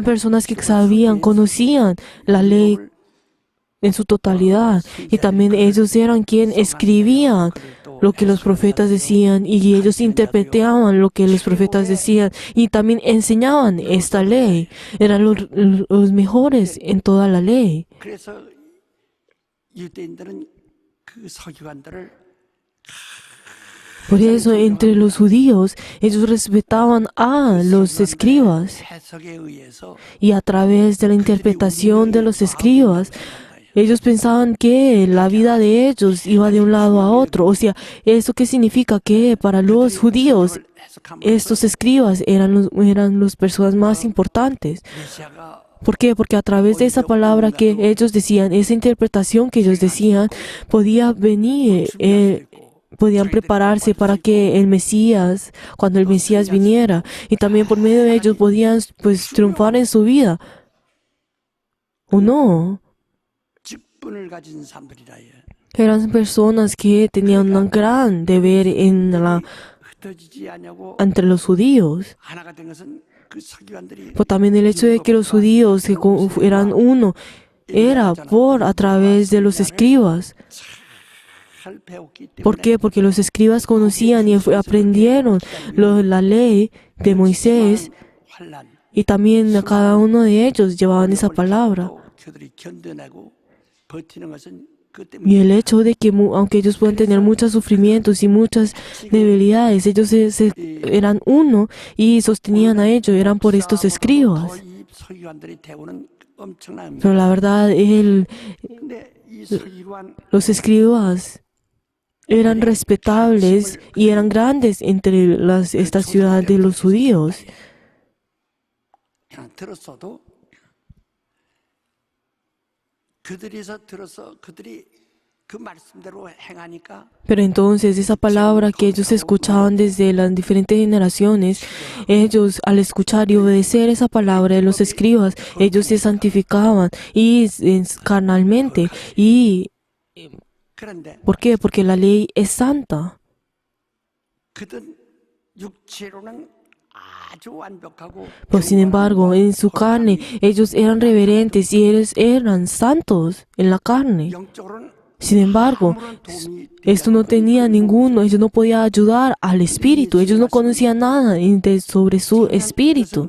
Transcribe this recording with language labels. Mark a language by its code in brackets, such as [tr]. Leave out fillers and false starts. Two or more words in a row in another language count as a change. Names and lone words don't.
[es] Eran personas que sabían, conocían la ley en su totalidad. Y también ellos eran quienes escribían lo que los profetas decían y ellos interpretaban lo que los profetas decían y también enseñaban esta ley. Eran los mejores en toda la ley. [ko] 그래서 유대인들은 그 서기관들을 [es] Por eso, entre los judíos, ellos respetaban a los escribas [ko] 해석에 의해서 [es] y a través de la interpretación de los escribas, ellos pensaban que la vida de ellos iba de un lado a otro. O sea, ¿eso qué significa? Que para los judíos, estos escribas eran las personas más importantes. [ko] 메시아가 [es] ¿Por qué? Porque a través de esa palabra que ellos decían, esa interpretación que ellos decían, podía venir, podían prepararse para que el Mesías, cuando el Mesías viniera, y también por medio de ellos podían pues triunfar en su vida. ¿O no? [ko] 직분을 가진 사람들이라 해. [es] Eran personas que tenían un gran deber [ko] 흩어지지 않냐고 [es] entre los judíos. [ko] 하나가 된 것은 그 서기관들이 [es] Pero también el hecho de que los judíos eran uno, era a través de los escribas. [ko] 잘 배웠기 [es] ¿Por [ko] 때문에 [es] qué? Porque los escribas conocían y aprendieron la ley de Moisés [ko] 환란 [es] y también a cada uno de ellos llevaban esa palabra. [ko] 그들이 견뎌내고 버티는 것은 그 [es] Y [ko] 때문에 [es] el hecho de que aunque ellos puedan tener muchos sufrimientos y muchas debilidades, ellos eran uno y sostenían a ellos, eran por estos escribas. [ko] 이 서기관들의 대우는 엄청납니다. [es] Pero la verdad, [ko] 근데 이 서기관 [es] los escribas eran respetables y eran grandes entre esta ciudad de los judíos. [ko] 그냥 들었어도 그들에서 들어서 그들이 그 말씀대로 행하니까 [es] Pero entonces esa palabra que ellos escuchaban desde las diferentes generaciones, ellos al escuchar y obedecer esa palabra de los escribas, ellos se santificaban y carnalmente. ¿Y [ko] 그런데 [es] por qué? Porque la ley es santa. [ko] 그들 육체로는 아주 완벽하고 [es] Pues sin embargo, en su carne, ellos eran reverentes y ellos eran santos en la carne. [ko] 영적으로는 [es] Sin embargo, esto no tenía ninguno, ellos no podían ayudar al espíritu, ellos no conocían nada sobre su espíritu.